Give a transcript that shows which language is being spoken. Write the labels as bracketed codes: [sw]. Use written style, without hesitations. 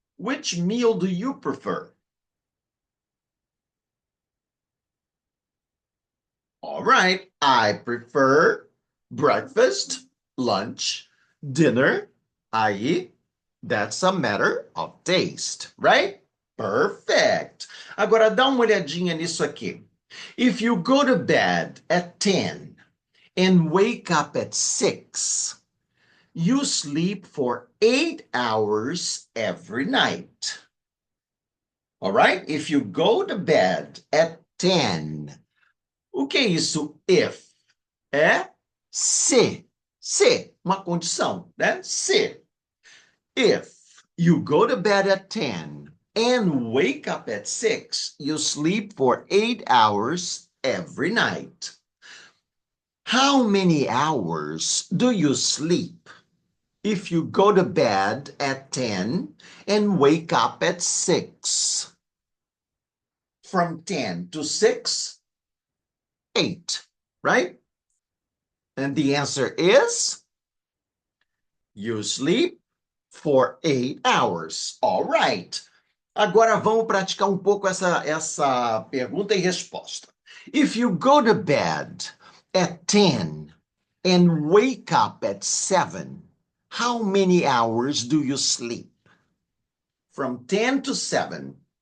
[en] Which meal do you prefer? All right, I prefer breakfast, lunch, dinner. Aí, that's a matter of taste, right? Perfect. [pt] Agora dá uma olhadinha nisso aqui. [en] If you go to bed at 10 and wake up at 6, you sleep for 8 hours every night. All right? If you go to bed at 10, [pt] o que é isso? If. É se. Se, uma condição, né? Se. [en] If you go to bed at 10 and wake up at 6, you sleep for 8 hours every night. How many hours do you sleep if you go to bed at 10 and wake up at 6? From 10 to 6, 8, right? And the answer is you sleep for 8 hours. All right. [pt] Agora vamos praticar um pouco essa pergunta e resposta. [en] If you go to bed at 10 and wake up at 7, how many hours do you sleep? From 10 to 7.